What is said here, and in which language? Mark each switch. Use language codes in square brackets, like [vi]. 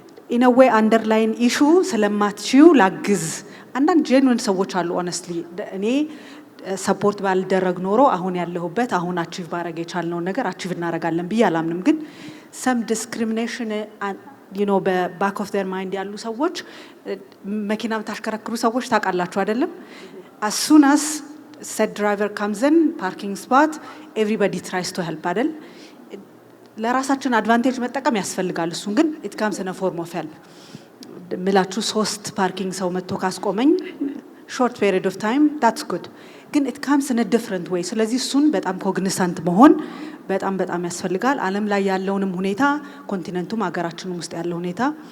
[am] ኢን አ ዌይ አንደርላይን ኢሹ ስለማትችዩ ላግዝ። አንዳንድ ጄኑዊን ሰዎች አሉ። ኦነስትሊ እኔ ሰፖርት ባልደረግ ኖሮ አሁን ያለሁበት አሁን አቺቭ ባረግ የቻልነው ነገር አቺቭ እናረጋለን ብዬ አላምንም። ግን ሰም ዲስክሪሚኔሽን በባክ ኦፍ ዴር ማይንድ ያሉ ሰዎች መኪና የምታሽከረክሩ ሰዎች ታውቃላችሁ አይደለም? [en] as soon as said driver comes in parking spot everybody tries to help አይደል? [am] ለራሳችን አድቫንቴጅ መጠቀም ያስፈልጋል። እሱን ግን [en] it comes in a form of help [am] ምላችሁ 3 ፓርኪንግ ሰው መጥቶ ካስቆመኝ [en] short period of time that's good። [am] ግን [en] it comes in a different way። [am] ስለዚህ እሱን በጣም ኮግኒሰንት መሆን በጣም በጣም ያስፈልጋል። ዓለም ላይ ያለውንም ሁኔታ ኮንቲኔንቱም ሀገራችንም ውስጥ ያለው ሁኔታ